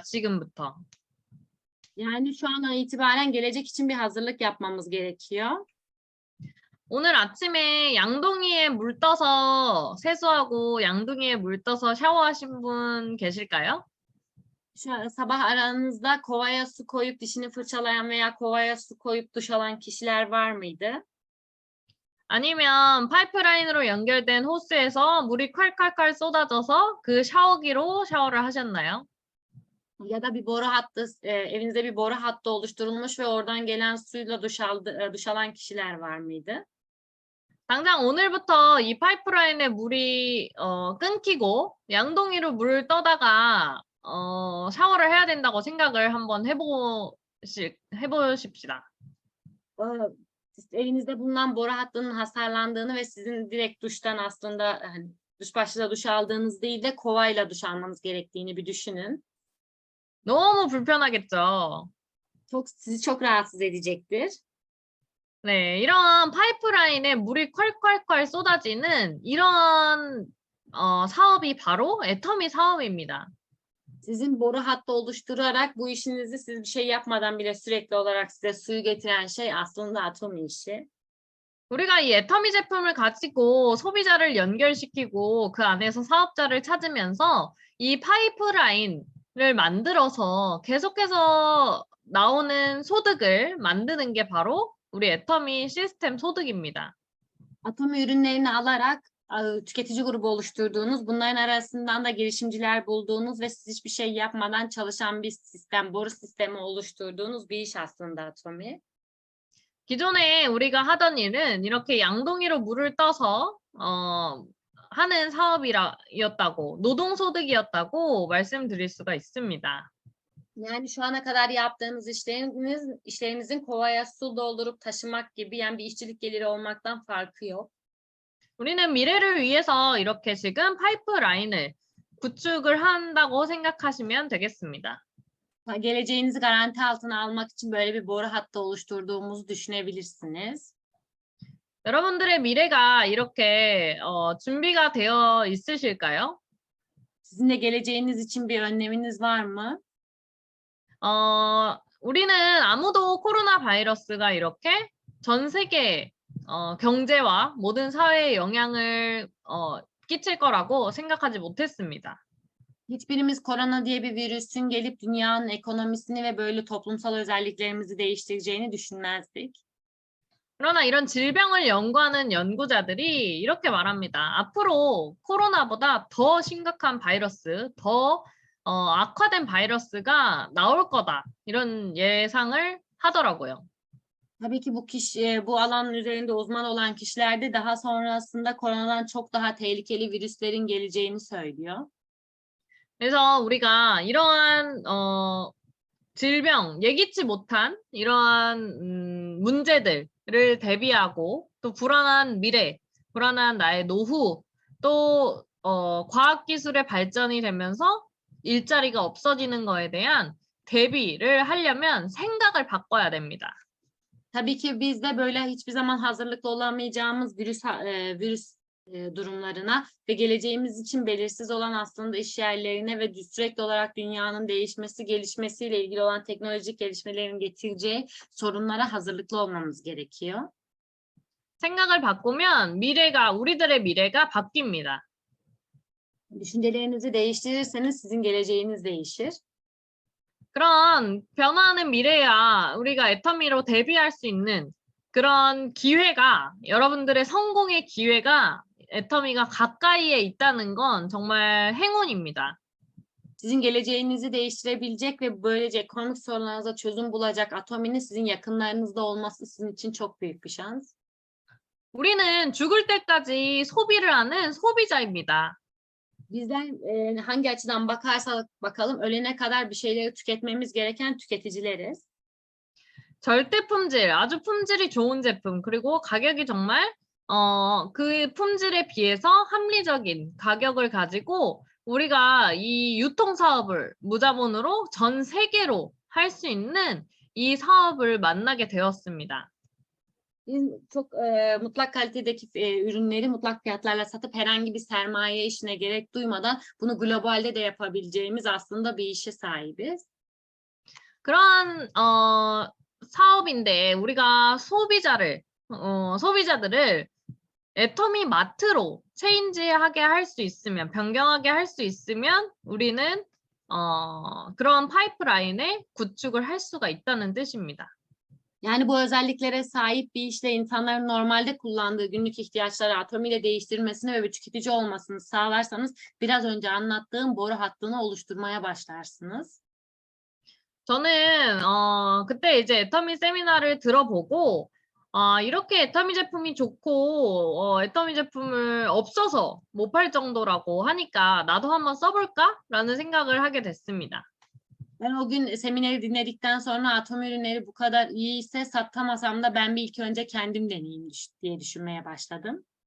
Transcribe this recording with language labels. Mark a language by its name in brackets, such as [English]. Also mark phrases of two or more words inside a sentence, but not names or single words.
[Korean] 지금부터. [Turkish] Yani şu andan itibaren gelecek için bir hazırlık yapmamız gerekiyor. [Korean] 오늘 아침에 양동이에 물 떠서 세수하고 양동이에 물 떠서 샤워하신 분 계실까요? [Turkish] Şu an sabah aranızda kovaya su koyup dişini fırçalayan veya kovaya su koyup duş alan kişiler var mıydı? [Korean] 아니면 파이프라인으로 연결된 호스에서 물이 콸콸콸 쏟아져서 그 샤워기로 샤워를 하셨나요? [Turkish] Ya da bir boru hattı, evinizde bir boru hattı oluşturulmuş ve oradan gelen suyla duş alan kişiler var mıydı? [Korean] 당장 오늘부터 이 파이프라인에 물이 끊기고 양동이로 물을 떠다가 샤워를 해야 된다고 생각을 한번 해보십시다. [Turkish] Evinizde bulunan boru hattının hasarlandığını ve sizin direkt duştan aslında duş başlığı duş aldığınız değil de kovayla duş almanız gerektiğini bir düşünün. [Korean] 너무 불편하겠죠? [Turkish] Sizi çok rahatsız edecektir. [Korean] 네, 이런 파이프라인에 물이 콸콸콸 쏟아지는 이런 사업이 바로 애터미 사업입니다. [Turkish] Sizin boru hattı oluşturarak bu işinizi siz bir şey yapmadan bile sürekli olarak size suyu getiren şey aslında Atomi işi. [Korean] 우리가 이 애터미 제품을 가지고 소비자를 연결시키고 그 안에서 사업자를 찾으면서 이 파이프라인을 만들어서 계속해서 나오는 소득을 만드는 게 바로 우리 애터미 시스템 소득입니다. [Turkish] Atomi ürünlerini alarak tüketici grubu oluşturduğunuz, bunların arasından da girişimciler bulduğunuz ve siz hiçbir şey yapmadan çalışan bir sistem, boru sistemi oluşturduğunuz bir iş aslında Atomi. [Korean] 기존에 우리가 하던 일은 이렇게 양동이로 물을 떠서 하는 사업이었다고, 노동소득이었다고 말씀드릴 수가 있습니다. [Turkish] Yani şu ana kadar yaptığınız işlerinizin kovaya su doldurup taşımak gibi yani bir işçilik geliri olmaktan farkı yok. [Korean] 우리는 미래를 위해서 이렇게 지금 파이프라인을 구축을 한다고 생각하시면 되겠습니다. [Turkish] Geleceğinizi garanti altına almak için böyle bir boru hattı oluşturduğumuzu düşünebilirsiniz. [Korean] 여러분들의 미래가 이렇게 준비가 되어 있으실까요? [Turkish] Sizin de geleceğiniz için bir önleminiz var mı? [Korean] 우리는 아무도 코로나 바이러스가 이렇게 전 세계 경제와 모든 사회에 영향을 끼칠 거라고 생각하지 못했습니다. [Turkish] Hiçbirimiz korona diye bir virüsün gelip dünyanın ekonomisini ve böyle toplumsal özelliklerimizi değiştireceğini düşünmezdik. [Korean] 그러나 이런 질병을 연구하는 연구자들이 이렇게 말합니다. 앞으로 코로나보다 더 심각한 바이러스, 더 악화된 바이러스가 나올 거다. 이런 예상을 하더라고요. [Turkish] Tabii ki bu alan üzerinde uzman olan kişiler de daha sonrasında koronadan çok daha tehlikeli virüslerin geleceğini söylüyor. [Korean] 그래서 우리가 이러한 질병, 예기치 못한 이러한 문제들을 대비하고 또 불안한 미래, 불안한 나의 노후, 또 과학기술의 발전이 되면서 일자리가 없어지는 거에 대한 대비를 하려면 생각을 바꿔야 됩니다. [Turkish] Tabii ki biz de böyle hiçbir zaman hazırlıklı olamayacağımız virüs durumlarına ve geleceğimiz için belirsiz olan aslında iş yerlerine ve sürekli olarak dünyanın değişmesi, gelişmesiyle ilgili olan teknolojik gelişmelerin getireceği sorunlara hazırlıklı olmamız gerekiyor. [Korean] 생각을 바꾸면 우리들의 미래가 바뀝니다. [Turkish] Düşüncelerinizi değiştirirseniz sizin geleceğiniz değişir. [Korean] 그런 변화하는 미래야 우리가 애터미로 데뷔할 수 있는 그런 기회가 여러분들의 성공의 기회가 애터미가 가까이에 있다는 건 정말 행운입니다. [Turkish] Sizin geleceğinizi değiştirebilecek ve böylece ekonomik sorunlarınıza çözüm bulacak Atomi'nin sizin yakınlarınızda olması sizin için çok büyük bir şans. [Korean] 우리는 죽을 때까지 소비를 하는 소비자입니다. [Turkish] Bizler hangi açıdan bakarsak bakalım ölene kadar bir şeyleri tüketmemiz gereken tüketicileriz. [Korean] 절대 품질, 아주 품질이 좋은 제품, 그리고 가격이 정말 그 품질에 비해서 합리적인 가격을 가지고 우리가 이 유통 sa업을 무자본으로 전 세계로 할 수 있는 이 사업을 만나게 되었습니다. [Turkish] Biz çok mutlak kalitedeki ürünleri mutlak fiyatlarla satıp herhangi bir sermaye işine gerek duymadan bunu globalde de yapabileceğimiz aslında bir işe sahibiz. [Korean] 그런 사업인데 우리가 소비자들을 애터미 마트로 체인지하게 할 수 있으면, 변경하게 할 수 있으면 우리는 그런 파이프라인을 구축을 할 수가 있다는 뜻입니다. [Turkish] Yani bu özelliklere sahip bir işle insanların normalde kullandığı günlük ihtiyaçları atomiyle değiştirmesini ve bir tüketici olmasını sağlarsanız biraz önce anlattığım boru hattını oluşturmaya başlarsınız. [Korean] 저는 그때 이제 애터미 세미나를 들어보고 이렇게 애터미 제품이 좋고 애터미 제품을 없어서 못 팔 정도라고 하니까 나도 한번 써볼까라는 생각을 하게 됐습니다. [Turkish] Ben o gün semineri dinledikten sonra atom ürünleri bu kadar iyiyse satamasam da ben bir ilk önce kendim deneyeyim diye düşünmeye başladım.